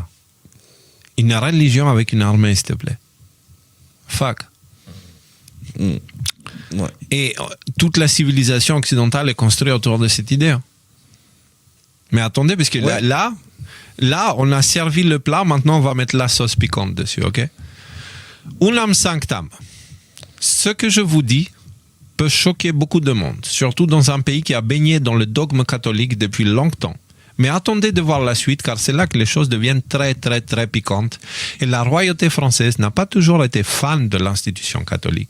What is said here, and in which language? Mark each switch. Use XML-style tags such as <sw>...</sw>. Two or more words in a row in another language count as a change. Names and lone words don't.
<fr>Une religion avec une armée, s'il te plaît. Fuck. Ouais. Et toute la civilisation occidentale est construite autour de cette idée. Mais attendez, parce que là, on a servi le plat, maintenant on va mettre la sauce piquante dessus, ok?</fr> <la>Unam sanctam.</la> <fr>Ce que je vous dis peut choquer beaucoup de monde, surtout dans un pays qui a baigné dans le dogme catholique depuis longtemps. Mais attendez de voir la suite, car c'est là que les choses deviennent très, très, très piquantes. Et la royauté française n'a pas toujours été fan de l'institution catholique.</fr>